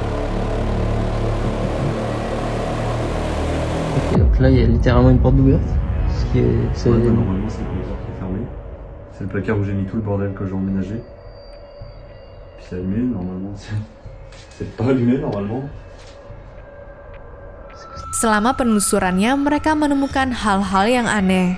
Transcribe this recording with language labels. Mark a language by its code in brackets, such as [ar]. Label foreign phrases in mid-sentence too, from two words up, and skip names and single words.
[fr] Ok, donc là, il y a littéralement une porte ouverte. Ce qui est. Ouais, bah, normalement, c'est le placard qui est fermé. C'est le placard où j'ai mis tout le bordel que j'ai emménagé. Puis c'est allumé, normalement. C'est pas allumé, normalement. [id] Selama penelusurannya, mereka menemukan hal-hal yang aneh.